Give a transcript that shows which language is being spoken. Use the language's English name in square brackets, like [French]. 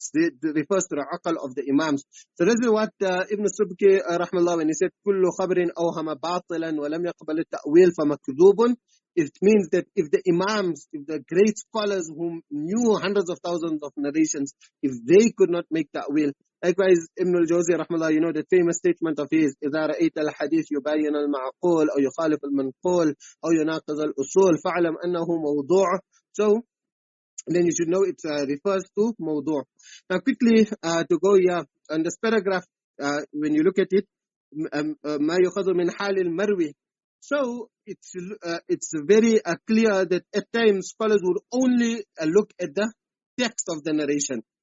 [English] It refers to the aql of the imams. So this is what Ibn Subki rahmallah, when he said [Arabic] كل خبر أوهم باطلا ولم يقبل التأويل فمكذوب. [English] It means that if the imams, if the great scholars who knew hundreds of thousands of narrations, if they could not make ta'wil. Likewise, Ibn al-Jawzi rahmallah, you know the famous statement of his, [Arabic] إذا رأيت الحديث يبين المعقول أو يخالف المنقول أو يناقض الأصول فاعلم أنه موضوع. [English] So then you should know it refers to mawdu'. Now quickly to go here on this paragraph, when you look at it, [Arabic] ما يؤخذ من حال المروي. [English] So it's very clear that at times scholars would only look at the text of the narration.